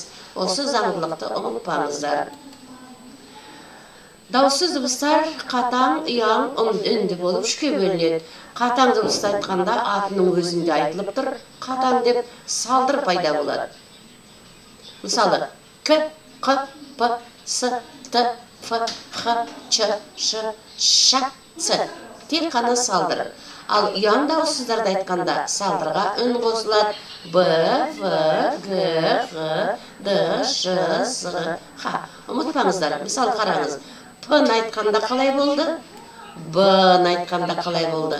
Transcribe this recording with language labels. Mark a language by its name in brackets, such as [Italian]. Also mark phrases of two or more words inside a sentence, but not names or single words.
[Kazakh] Осы заңдылықты ұмытпаңыздар. Дауыссыз дыбыстар қатаң, ұяң, үнді болып үшке бөлінеді. Қатаң дыбысты айтқанда атының өзінде айтылып тұр, қатаң деп салдыр пайда болады. Мысалы, к, қ, п, с, т, ф, х, ч, ш, ш, ц. Тек қана салдыр. Ал ұяң дауыссыздарды айтқанда салдырға үн қосылады. Б, В, Г, Г, Д, Ж, З, Х. Ұмытпаңыздар. Мысалы қараңыз. П-ны айтқанда қалай болды? Б-ны айтқанда қалай болды?